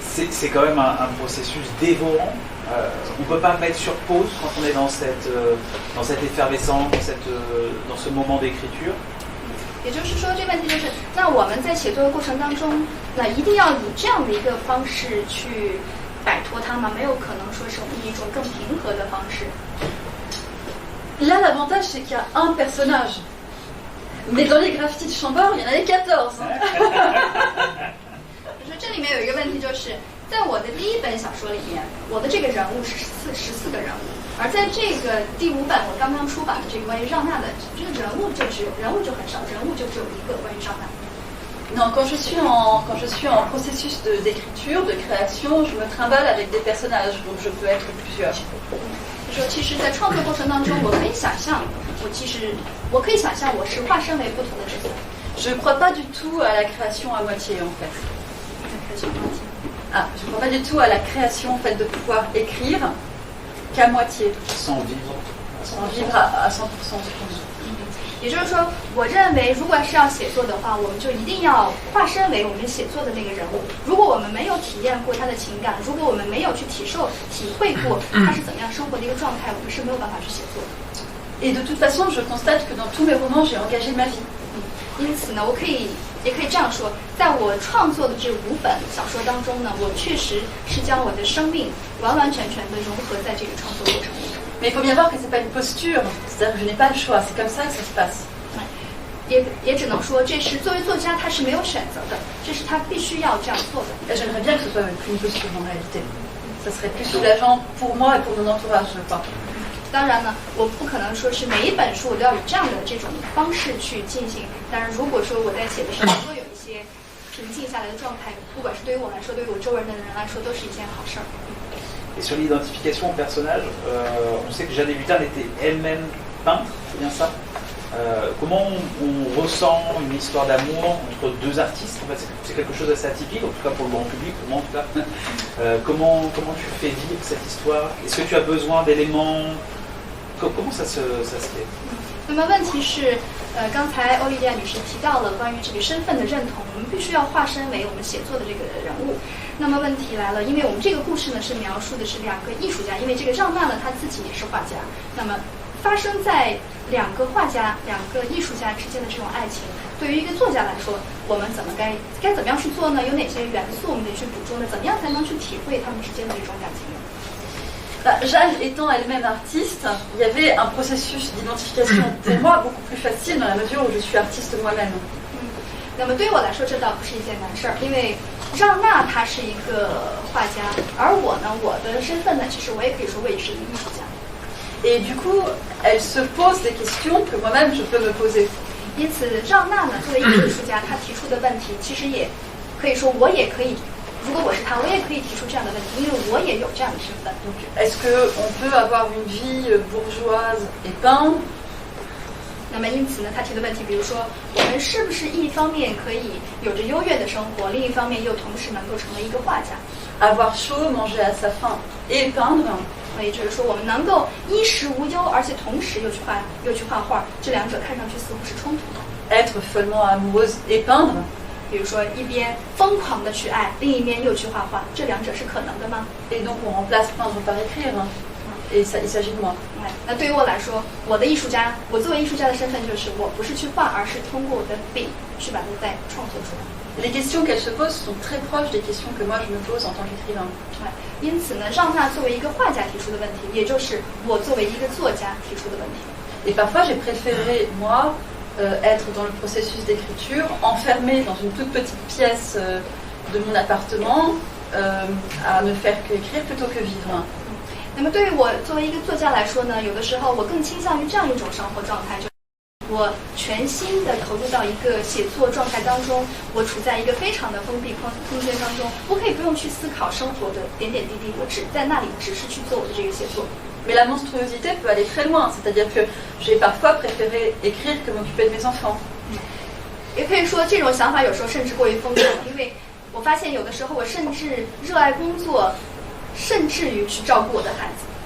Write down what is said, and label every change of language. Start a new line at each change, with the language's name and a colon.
French: C'est quand même un processus dévorant. On ne peut pas mettre sur pause quand on est dans cette effervescence, dans ce moment d'écriture.
Chinese: 也就是说，这问题就是，那我们在写作的过程当中，那一定要以这样的一个方式去摆脱它吗？没有可能说是我们以一种更平和的方式。
French: Là, l'avantage, c'est qu'il y a un personnage. Mais dans les graffitis de Chambord, il y en avait 14.
Chinese: 就是这里面有一个问题，就是在我的第1本小说里面，我的这个人物是14个人物，而在这个第5本我刚刚出版的这个关于让娜的，这个人物就很少，人物就只有1个关于让娜。
French: Non, quand je suis en processus d'écriture, de création, je me trimballe avec des personnages, donc je peux être plusieurs.
Chinese: 说，其实，在创作过程当中，我可以想象我是化身为不同的角色。
French: Je ne crois pas du tout à la création à moitié, en fait. Je ne crois pas du tout à la création, en fait, de pouvoir écrire qu'à moitié. Sans vivre. Sans vivre à 100%, je pense.
Chinese: 也就是说，我认为，如果是要写作的话，我们就一定要化身为我们写作的那个人物。如果我们没有体验过他的情感，如果我们没有去体会过他是怎么样生活的一个状态，我们是没有办法去写作的。
French: Et de toute façon, je constate que dans tous mes romans, j'ai engagé ma vie.
Chinese: 因此呢，也可以这样说，在我创作的这5本小说当中呢，我确实是将我的生命完完全全的融合在这个创作过程中。
French: Mais il faut bien voir que c'est pas une posture, c'est-à-dire que je n'ai pas le choix, c'est comme ça que ça se passe.
Chinese: 也只能说，这是作为作家他是没有选择的，这是他必须要这样做的。
French: J'aimerais bien que ce soit une posture en réalité. Ça serait plus soulageant pour moi et pour mon entourage, je crois.
Chinese: 当然呢，我不可能说是每一本书我都要以这样的这种方式去进行。但是如果说我在写的时候都有一些平静下来的状态，不管是对于我来说，对于我周围的人来说，都是一件好事儿。
French: Et sur l'identification au personnage, on sait que Jeanne Hébuterne était elle-même peintre, c'est bien ça? comment on ressent une histoire d'amour entre deux artistes. En fait, c'est quelque chose d'assez atypique, en tout cas pour le grand public, pour moi en tout cas. Comment tu fais vivre cette histoire? Est-ce que tu as besoin d'éléments? Comment ça se fait？
Chinese: 那么问题是，刚才欧丽丽亚女士提到了关于这个身份的认同，我们必须要化身为我们写作的这个人物。那么问题来了，因为我们这个故事呢是描述的是两个艺术家，因为这个让娜呢她自己也是画家，那么发生在两个画家、两个艺术家之间的这种爱情，对于一个作家来说，我们该怎么样去做呢？有哪些元素我们得去捕捉呢？怎么样才能去体会他们之间的这种感情呢？
French: Jeanne étant elle-même artiste, il y avait un processus d'identification pour moi beaucoup plus facile dans la mesure où je suis artiste moi-même.
Chinese: 那么对于我来说，这倒不是一件难事儿，因为让娜她是一个画家，而我呢，我的身份呢，其实我也可以说我也是一个艺术家。
French: Et du coup, elle se pose des questions que moi-même je peux me poser.
Chinese: 因此，让娜呢作为一个艺术家，她提出的问题，其实也可以说我也可以。如果我是他，我也可以提出这样的问题，因为我也有这样的身份。
French: Est-ce que on peut avoir une vie bourgeoise et peindre？
Chinese: 那么因此呢，他提的问题，比如说，我们是不是一方面可以有着优越的生活，另一方面又同时能够成为一个画家
French: ？Avoir chaud, manger à sa faim et peindre。
Chinese: 也就是说，我们能够衣食无忧，而且同时又去画画，这两者看上去似乎是冲突的。
French: Être follement amoureuse et peindre。
Chinese: 比如说，一边疯狂的去爱，另一边又去画画，这两者是可能的吗
French: ？Et donc on remplace peindre par écrire. Et ça, il s'agit de moi.
Chinese: 那对于我来说，我的艺术家，我作为艺术家的身份就是，我不是去画，而是通过我的笔去把它再创作出来。
French: Les questions qu'elle se pose sont très proches des questions que moi je me pose en tant qu'écrivain.
Chinese: 因此呢，让娜作为一个画家提出的问题，也就是我作为一个作家提出的问题。
French: Et parfois j'ai préféré moi. Être dans le processus d'écriture, enfermée dans une toute petite pièce de mon appartement, à ne faire qu'écrire plutôt que vivre.
Chinese: 那么对于我作为一个作家来说呢，有的时候我更倾向于这样一种生活状态，就是我全心的投入到一个写作状态当中，我处在一个非常的封闭空间当中，我可以不用去思考生活的点点滴滴，我只在那里只是去做我的这个写作。
French: Mais la monstruosité peut aller très loin, c'est-à-dire que j'ai parfois préféré écrire que m'occuper de mes enfants.
Chinese: 也可以说，这种想法有时候甚至过于疯狂，因为我发现有的时候我甚至热爱工作，甚至于去照顾我的孩子。